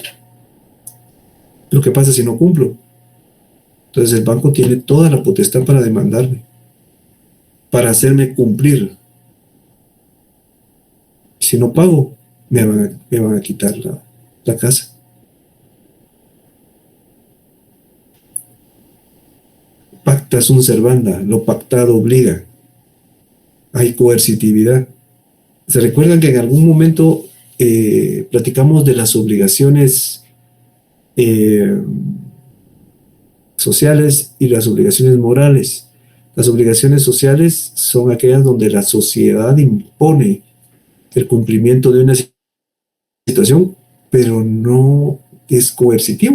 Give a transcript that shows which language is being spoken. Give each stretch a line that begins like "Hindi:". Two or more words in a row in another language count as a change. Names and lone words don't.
Spanish: Lo que pasa si no cumplo, entonces el banco tiene toda la potestad para demandarme, para hacerme cumplir. Si no pago, me van a quitar la casa.
Latin: Pacta sunt servanda,
Spanish: lo pactado obliga. Hay coercitividad. ¿Se recuerdan que en algún momento platicamos de las obligaciones sociales y las obligaciones morales? Las obligaciones sociales son aquellas donde la sociedad impone el cumplimiento de una situación, pero no es coercitivo.